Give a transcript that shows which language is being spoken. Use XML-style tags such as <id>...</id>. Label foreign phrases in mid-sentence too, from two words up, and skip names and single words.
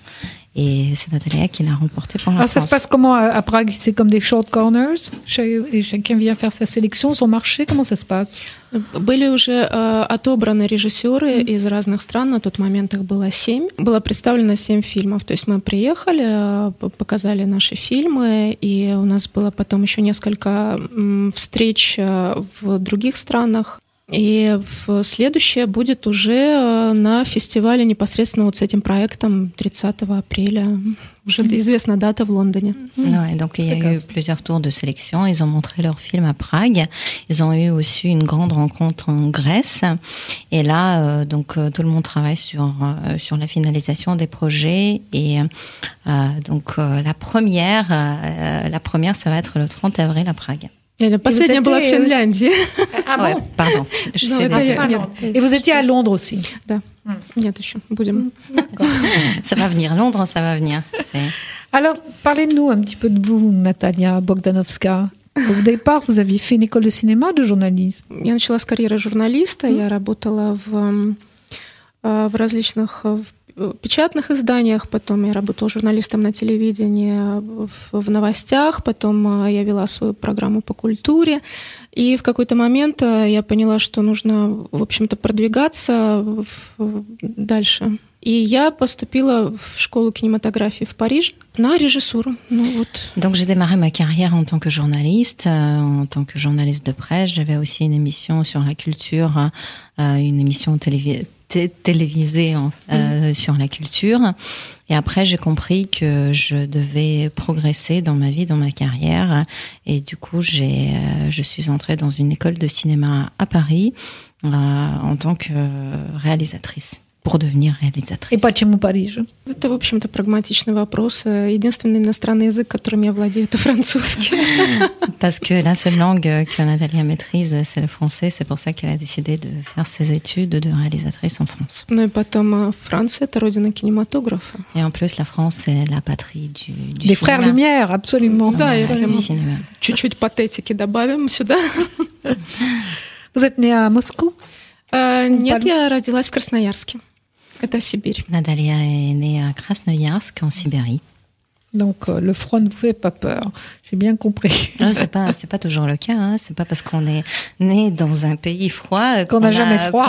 <fr>Et c'est Natalia qui l'a remporté pour la France. Ça se passe comment à Prague? C'est comme des</fr> <en>short corners?</en> <fr>Et chacun vient faire sa sélection, son marché? Comment ça se passe?</fr> <ru>Были уже отобраны режиссеры из разных стран. На тот момент их было 7. Было представлено 7 фильмов. То есть мы приехали, показали наши фильмы, и у нас было потом еще несколько встреч в других странах. И следующее будет уже на фестивале непосредственно вот с этим проектом 30 апреля. Уже известна дата в Лондоне.</ru> <fr>Ouais, donc il y a eu plusieurs tours de sélection. Ils ont montré leur film à Prague. Ils ont eu aussi une grande rencontre en Grèce. Et là, donc tout le monde travaille sur la finalisation des projets. Et donc la première, ça va être le 30 avril à Prague.</fr> <ru>Последняя была в Финляндии.</ru> <fr>Ouais, pardon. Je suis désolée. Et vous étiez à Londres aussi.</fr> <ru>Да. Нет, еще будем.</ru> <fr>Ça va venir, Londres, ça va venir. Alors, parlez-nous un petit peu de vous, Natalia Bogdanovska. Au départ, vous aviez fait une école de cinéma, de journalisme.</fr> <ru>Я начала с карьеры журналиста. Я работала в различных печатных изданиях, потом я работала журналистом на телевидении, в новостях, потом я вела свою программу по культуре, и в какой-то момент я поняла, что нужно, в общем-то, продвигаться дальше. И я поступила в школу кинематографии в Париж на режиссуру.</ru> <fr>Donc j'ai démarré ma carrière en tant que journaliste de presse. J'avais aussi une émission sur la culture, une émission télévisée sur la culture. Et après, j'ai compris que je devais progresser dans ma vie, dans ma carrière. Et du coup, je suis entrée dans une école de cinéma à Paris en tant que réalisatrice. Pour devenir réalisatrice.</fr> <ru>Et почему Париж? Это, в общем-то, прагматичный вопрос. Единственный иностранный язык, которым я владею, это французский.</ru> <fr>Parce que la seule langue que Natalia maîtrise, c'est le français. C'est pour ça qu'elle a décidé de faire ses études de réalisatrice en France.</fr> <ru>Ну и потом, Франция — это родина кинематографа.</ru> <fr>Et en plus, la France, c'est la patrie du Des cinéma. frères Lumière, absolument.</fr> <ru>Да, если мы</ru> <fr>cinéma.</fr> <ru>чуть-чуть патетики добавим сюда.</ru> <fr>Vous êtes née à Moscou?</fr> <ru>Нет, я родилась в Красноярске. Это Сибирь.</ru> <fr>Natalia est née à Krasnoyarsk, en Sibérie. Donc, le froid ne vous fait pas peur. J'ai bien compris. Non, c'est pas toujours le cas. Hein. C'est pas parce qu'on est né dans un pays froid qu'on n'a jamais froid.</fr>